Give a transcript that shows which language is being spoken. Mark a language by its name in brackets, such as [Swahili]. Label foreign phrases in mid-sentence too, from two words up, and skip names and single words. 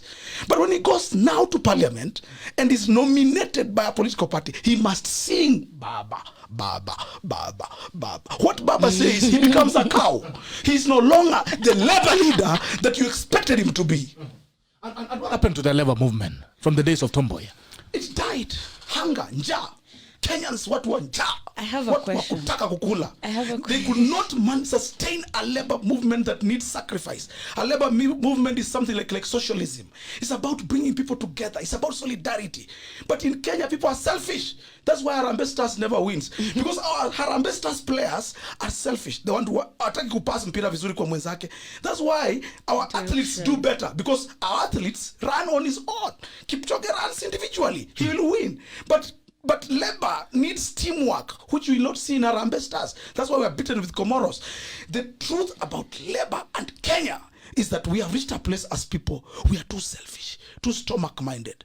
[English] But when he goes now to parliament and is nominated by a political party, he must sing Baba, Baba, Baba, Baba. What Baba says, he becomes a cow. He's no longer the labor leader that you expected him to be. And what happened to the labor movement from the days of Tom Mboya? It died. Hunger, njaa. Kenyans, what were njaa? I have a question. [Swahili] Wakutaka kukula. [English] I have a They question. could not sustain a labor movement that needs sacrifice. A labor movement is something like socialism. It's about bringing people together. It's about solidarity. But in Kenya, people are selfish. That's why Harambee Stars never wins. Because our Harambee Stars players are selfish. They want to [Swahili] ataki kupass mpira vizuri kwa mwenzake. [English] That's why our athletes do better. Because our athletes run on his own. Kipchoge runs individually. He will win. But labor needs teamwork, which we will not see in Harambee Stars. That's why we are beaten with Comoros. The truth about labor and Kenya, is that we have reached a place as people, we are too selfish, too stomach-minded.